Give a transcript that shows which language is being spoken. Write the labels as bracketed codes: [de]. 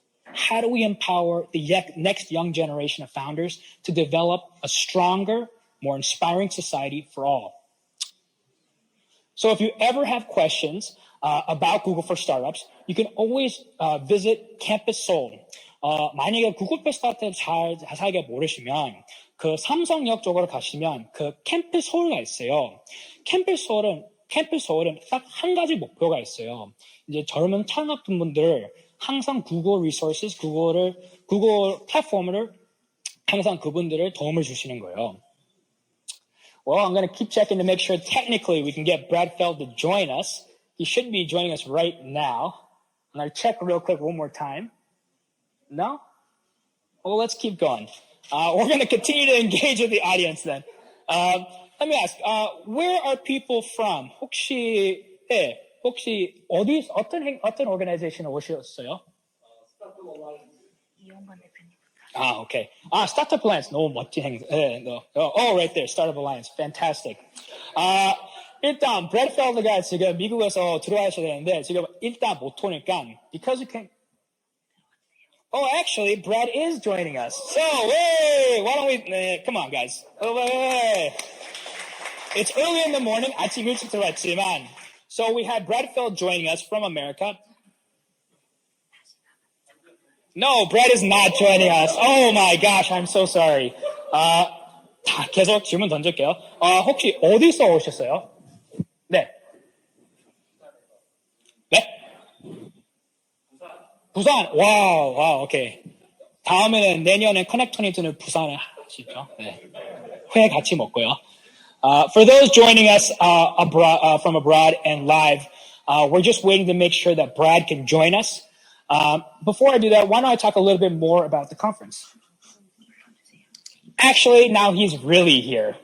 [en] How do we empower the next young generation of founders to develop a stronger, more inspiring society for all? So if you ever have questions about Google for Startups, you can always visit Campus Seoul. [ko] 만약에 구글 for Startups 잘 자세하게 모르시면 그 삼성역 쪽으로 가시면 그 캠퍼스 서울가 있어요. 캠퍼스 서울은 딱 한 가지 목표가 있어요. 이제 젊은 창업분들 항상 구글 리소스, 구글 플랫폼을 항상 그분들을 도움을 주시는 거예요. [en] Well, I'm going to keep checking to make sure technically we can get Brad Feld to join us. He should be joining us right now. I'm going to check real quick one more time. No? Well, let's keep going. We're going to continue to engage with the audience then. Let me ask, where are people from? [ko] 혹시 어떤 organization 오셨어요? [en] Okay. Startup Alliance. [ko] 너무 멋진 행사. [en] Oh, right there. Startup Alliance. Fantastic. [ko] 일단, Brad Feld가 지금 미국에서 들어와셔야 되는데, 지금 일단 못 오니까, [en] because you can. Oh, actually, Brad is joining us. So, hey, why don't we, come on, guys. Hey. It's early in the morning. [ko] 아침 일찍 들어왔지만, [en] so we had Brad Feld joining us from America. No, Brad is not joining us. Oh my gosh, I'm so sorry. [ko] 계속 질문 던질게요. 혹시 어디서 오셨어요? 네. 네? 부산. 와우, 오케이. 다음에는 내년에 커넥트 22는 부산에 하시죠. 네. 회 같이 먹고요. [en] For those joining us from abroad and live, We're just waiting to make sure that Brad can join us. Before I do that, why don't I talk a little bit more about the conference? Actually, now he's really here.